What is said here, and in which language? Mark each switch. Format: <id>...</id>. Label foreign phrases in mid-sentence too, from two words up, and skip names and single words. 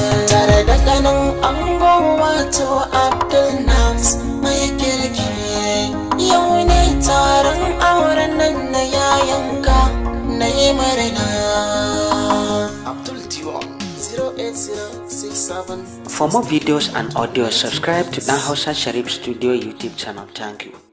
<ha>Tare da ganin ango wato Abdul Nams mai kirki. Yau ne taron auren nan na yayanka na yi murna. Abdul Diwan,</ha> <en>zero eight zero six seven. For more videos and audio, subscribe to Ɗan Hausa Sharif Studio YouTube channel. Thank you.</en>